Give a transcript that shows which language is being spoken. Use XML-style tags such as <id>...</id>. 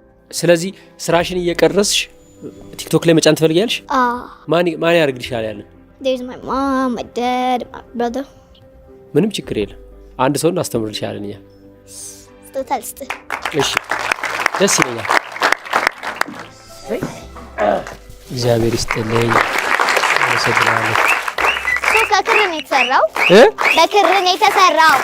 <am>ስለዚህ ስራሽን እየቀረስሽ ቲክቶክ ላይ መጫን ትፈልጊያለሽ? ማን ያርግልሻል ያለ?</am> <en>There is my mom, my dad, my brother።</en> <am>ምንም ችግር የለም። አንድ ሰው እናስተምርልሻለን እኛ። ስጦታልስት። እሺ ደስ ይለኛል። እግዚአብሔር ይስጥልኝ። አመሰግናለሁ። በክር ነው የተሰራው። በክር ነው የተሰራው።</am>